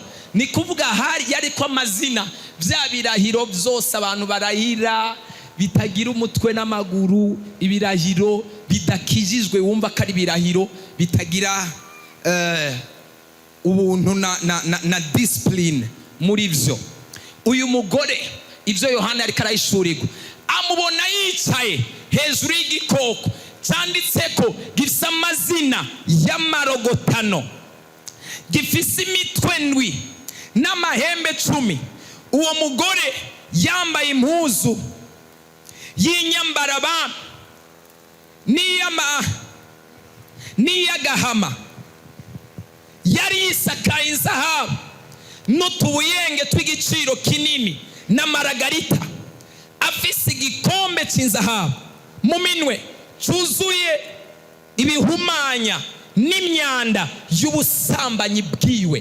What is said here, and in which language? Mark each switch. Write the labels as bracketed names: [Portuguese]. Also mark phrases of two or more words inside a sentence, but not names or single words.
[Rundi] Ni kuvuga hari yari ko amazina bya birahiro byose abantu barahira bitagira umutwe n'amaguru, ibirahiro bidakijijwe wumva ko ari birahiro bitagira ubuntu na discipline muri byo. Uyu mugore ibyo Yohana yari karayishurirwa amubona yicaye hejuru y'igikoko cyanditseko gifise amazina y'amarogotano, gifise imitwe 7 n'amahembe 10. Uwo mugore yambaye impuzu y'inyambarabami n'iy'agahama, yari yisakaye izahabu n'utubuyenge tw'igiciro kinini n'amaragarita, afise igikombe cy'inzahabu mu minwe cyuzuye ibihumanya n'imyanda y'ubusambanyi bwiwe.